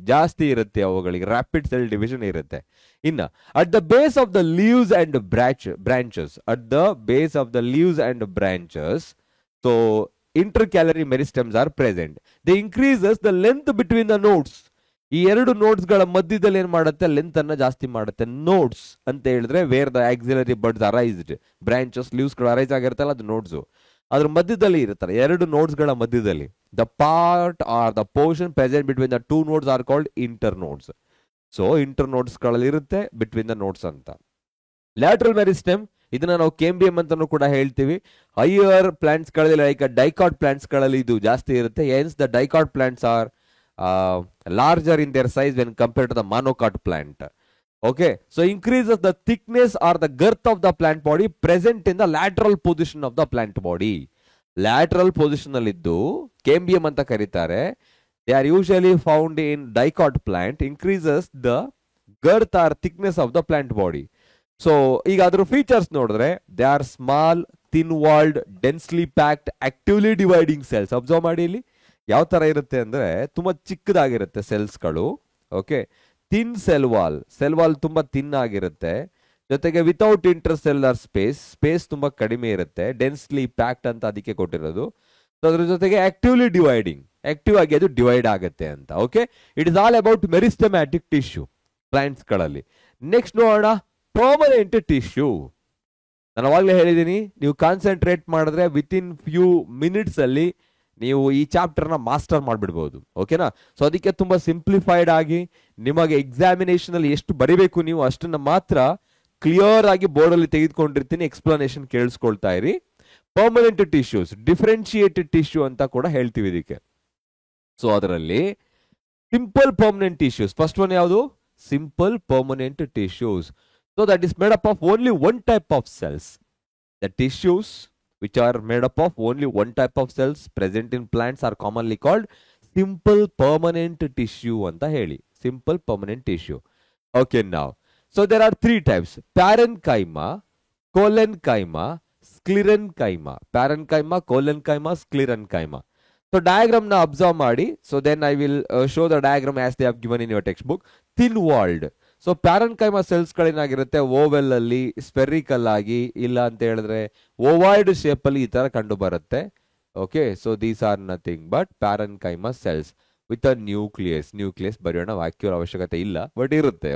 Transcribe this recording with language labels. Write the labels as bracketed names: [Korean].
[Kannada] ಜಾಸ್ತಿ ಇರುತ್ತೆ ಅವುಗಳಿಗೆ, [English] rapid cell division [Kannada] ಇರುತ್ತೆ. [English] ಇನ್ನ at the base of the leaves and branches, at the base of the leaves and branches, so intercalary meristems are present. They increases the length between the nodes. [Kannada] ಈ ಎರಡು notes ಗಳ ಮಧ್ಯದಲ್ಲಿ ಏನ್ ಮಾಡುತ್ತೆ, length ಅನ್ನ ಜಾಸ್ತಿ ಮಾಡುತ್ತೆ. ನೋಡ್ಸ್ ಅಂತ ಹೇಳಿದ್ರೆ wear the auxiliary buds arised, branches leaves ಗಳು ಅರೈಸ್ ಆಗಿರುತ್ತಲ್ಲ, ಅದು ನೋಡ್ಸ್. ಅದ್ರ ಮಧ್ಯದಲ್ಲಿ ಇರುತ್ತಾರೆ, ಎರಡು ನೋಡ್ಸ್ ಗಳ ಮಧ್ಯದಲ್ಲಿ. [English] The part are the portion present between the two nodes are called internodes. [Kannada] So inter notes ಗಳಲ್ಲಿ ಇರುತ್ತೆ ಬಿಟ್ವೀನ್ ದ ನೋಡ್ಸ್ ಅಂತ. ಲ್ಯಾಟ್ರಲ್ ಮೆರಿಸ್ಟೆಮ್, ಇದನ್ನ ನಾವು ಕೇಂಬಿಯಂ ಅಂತಾನೂ ಕೂಡ ಹೇಳ್ತೀವಿ. ಹೈಯರ್ ಪ್ಲಾಂಟ್ಸ್ ಗಳಲ್ಲಿ [English] like dicot plants [Kannada] ಗಳಲ್ಲಿ ಇದು ಜಾಸ್ತಿ ಇರುತ್ತೆ. [English] Hence the dicot plants are larger in their size when compared to the monocot plant. Okay, so increases the thickness or the girth of the plant body present in the lateral position of the plant body. [Kannada] Lateral position aliddu cambium anta karitare. [English] They are usually found in dicot plant. Increases the girth or thickness of the plant body. So [Kannada] ಈಗ ಅದರ features ನೋಡಿದ್ರೆ, [English] they are small, thin walled, densely packed, actively dividing cells. [Kannada] Observe ಮಾಡಿ ಇಲ್ಲಿ ಯಾವ ತರ ಇರುತ್ತೆ ಅಂದ್ರೆ ತುಂಬಾ ಚಿಕ್ಕದಾಗಿರುತ್ತೆ ಸೆಲ್ಸ್ಗಳು. ಓಕೆ, ಥಿನ್ ಸೆಲ್ ವಾಲ್ ತುಂಬಾ ಥಿನ್ ಆಗಿರುತ್ತೆ. ಜೊತೆಗೆ ವಿತೌಟ್ ಇಂಟರ್ ಸೆಲ್ಯುಲರ್ ಸ್ಪೇಸ್ ತುಂಬಾ ಕಡಿಮೆ ಇರುತ್ತೆ. ಡೆನ್ಸ್ಲಿ ಪ್ಯಾಕ್ಡ್ ಅಂತ ಅದಕ್ಕೆ ಕೊಟ್ಟಿರೋದು. ಅದ್ರ ಜೊತೆಗೆ ಆಕ್ಟಿವ್ಲಿ ಡಿವೈಡಿಂಗ್, ಆಕ್ಟಿವ್ ಆಗಿ ಅದು ಡಿವೈಡ್ ಆಗುತ್ತೆ ಅಂತ. [English] Okay, it is all about meristematic tissue plants ಗಳಲ್ಲಿ. [Kannada] ನೆಕ್ಸ್ಟ್ ನೋಡೋಣ ಪರ್ಮನೆಂಟ್ ಟಿಶ್ಯೂ. ನಾನು ಅವಾಗಲೇ ಹೇಳಿದ್ದೀನಿ, ನೀವು ಕಾನ್ಸಂಟ್ರೇಟ್ ಮಾಡಿದ್ರೆ ವಿತ್ ಇನ್ ಫ್ಯೂ ಮಿನಿಟ್ಸ್ ಅಲ್ಲಿ ನೀವು ಈ ಚಾಪ್ಟರ್ನ ಮಾಸ್ಟರ್ ಮಾಡಿಬಿಡ್ಬೋದು. ಓಕೆನಾ? ಸೊ ಅದಕ್ಕೆ ತುಂಬಾ ಸಿಂಪ್ಲಿಫೈಡ್ ಆಗಿ ನಿಮಗೆ ಎಕ್ಸಾಮಿನೇಷನ್ ಅಲ್ಲಿ ಎಷ್ಟು ಬರಿಬೇಕು ನೀವು ಅಷ್ಟನ್ನ ಮಾತ್ರ ಕ್ಲಿಯರ್ ಆಗಿ ಬೋರ್ಡ್ ಅಲ್ಲಿ ತೆಗೆದುಕೊಂಡಿರ್ತೀನಿ. ಎಕ್ಸ್ಪ್ಲನೇಷನ್ ಕೇಳಿಸ್ಕೊಳ್ತಾ ಇರಿ. ಪರ್ಮನೆಂಟ್ ಟಿಶ್ಯೂಸ್, ಡಿಫ್ರೆನ್ಶಿಯೇಟೆಡ್ ಟಿಶ್ಯೂ ಅಂತ ಕೂಡ ಹೇಳ್ತೀವಿ ಇದಕ್ಕೆ. ಸೊ ಅದರಲ್ಲಿ simple permanent tissues, first one ಯಾವುದು? [English] Simple permanent tissues. So that is made up of only one type of cells. The tissues which are made up of only one type of cells present in plants are commonly called simple permanent tissue [Kannada] anta heli. [English] Simple permanent tissue. Okay, now so there are three types: parenchyma, collenchyma, sclerenchyma. Parenchyma, collenchyma, sclerenchyma. So diagram na observe ಮಾಡಿ. So then I will show the diagram as they have given in your textbook. Thin walled. [Kannada] So parenchyma cells ಗಳೇನಾಗಿರುತ್ತೆ, vowel ಅಲ್ಲಿ spherical ಆಗಿ, ಇಲ್ಲ ಅಂತ ಹೇಳಿದ್ರೆ ಓವಾಯ್ಡ್ shape ಅಲ್ಲಿ ಈ ತರ ಕಂಡು ಬರುತ್ತೆ. Okay, so these are nothing but parenchyma cells with a nucleus ಬರೆಯೋಣ, ವ್ಯಾಕ್ಯೂಲ್ ಅವಶ್ಯಕತೆ ಇಲ್ಲ, ಬಟ್ ಇರುತ್ತೆ.